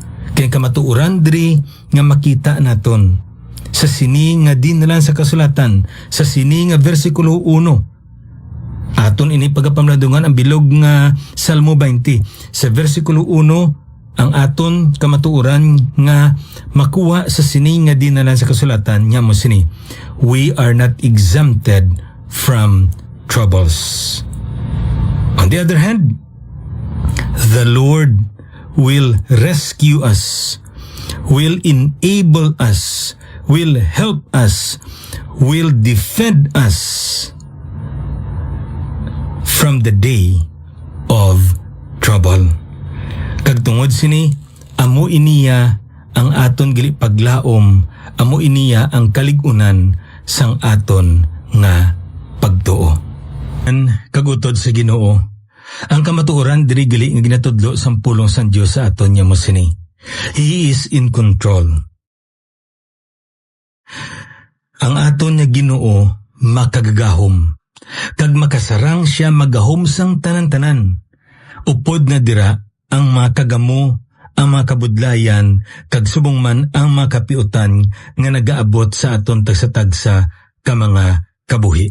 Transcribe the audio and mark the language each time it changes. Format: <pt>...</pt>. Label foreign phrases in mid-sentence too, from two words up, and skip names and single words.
<hil>Kay kamatuoran diri nga makita naton sa sini nga dinalan sa kasulatan, sa sini nga bersikulo 1. Aton ini pagapamladungan ang bilog nga Salmo 20. Sa bersikulo 1, ang aton kamatuoran nga makuha sa sini nga dinalan sa kasulatan nya mo sini,</hil> <en>we are not exempted from troubles. On the other hand, the Lord will rescue us, will enable us, will help us, will defend us from the day of trouble.</en> <hil>Kag tungod sini, amo iniya ang aton gali paglaom, amo iniya ang kaligunan sang aton nga pagtuo. Kagutod sa Ginoo, ang kamatuoran diri gali nga ginatudlo sang pulong sang Dios sa aton nya mo sini,</hil> <en>He is in control.</en> <hil>Ang aton nga Ginoo makagagahom, kag makasarang siya magahom sang tanan-tanan. Upod na dira ang mga kagamo, ang mga kabudlayan, kag subong man ang mga kapiutan nga nagaabot sa aton tagsa-tagsa ka mga kabuhi.</hil>